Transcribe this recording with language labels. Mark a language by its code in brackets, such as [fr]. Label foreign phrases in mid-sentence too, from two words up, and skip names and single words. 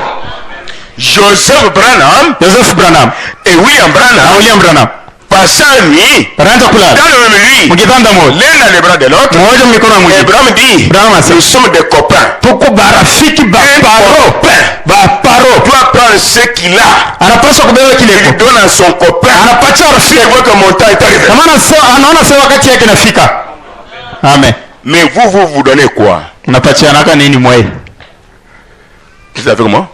[fr] Joseph Branham et William Branham. Passant nuit dans le même lit, l'un dans les bras de l'autre. Et Branham dit, nous sommes des copains. [sw] Tuko barafiki ba paro. [fr] Tu dois prendre ce qu'il a. Il donne à son copain. Il voit que mon temps est arrivé. Amen. Mais vous donnez quoi? Vous savez comment?